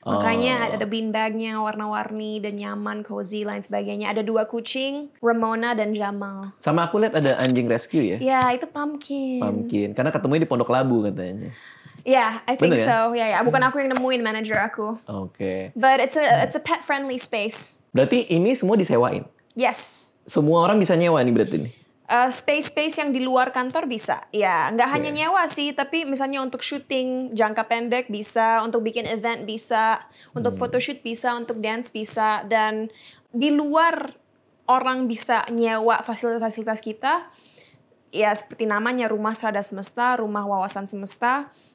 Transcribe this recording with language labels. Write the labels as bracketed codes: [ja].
[id] Makanya ada beanbagnya warna-warni dan nyaman, cozy, lain sebagainya. Ada 2 kucing, Ramona dan Jamal. Sama aku lihat ada anjing rescue ya? Ya, itu Pumpkin. Karena ketemunya di Pondok Labu katanya. [en] I think so. [id] Bukan aku yang nemuin, manager aku. [en] But it's a pet friendly space. [id] Berarti ini semua disewain? [en] Yes. [id] Semua orang bisa nyewa nih berarti nih? Space yang di luar kantor bisa. Ya, nggak hanya nyewa sih, tapi misalnya untuk syuting jangka pendek bisa, untuk bikin event bisa, untuk photoshoot bisa, untuk dance bisa. Dan di luar orang bisa nyewa fasilitas-fasilitas kita, ya seperti namanya Rumah Serada Semesta, Rumah Wawasan Semesta.